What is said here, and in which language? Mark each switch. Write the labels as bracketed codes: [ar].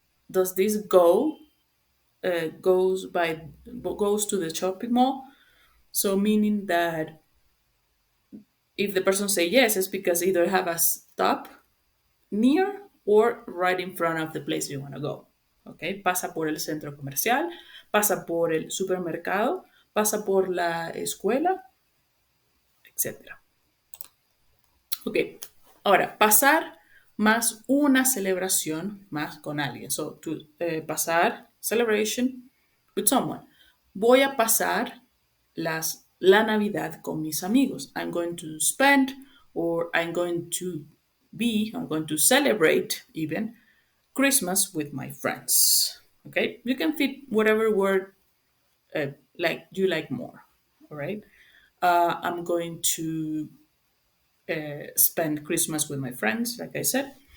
[en] Does this goes to the shopping mall? So meaning that if the person say yes, it's because either have a stop near or right in front of the place you want to go. [es] Okay, pasa por el centro comercial, pasa por el supermercado, pasa por la escuela, etc. Ok, ahora pasar más una celebración más con alguien. [en] So, pasar, celebration with someone. [es] Voy a pasar la Navidad con mis amigos. [en] I'm going to spend or I'm going to celebrate even Christmas with my friends. Okay, you can fit whatever word like you like more. All right, I'm going to spend Christmas with my friends, like I said.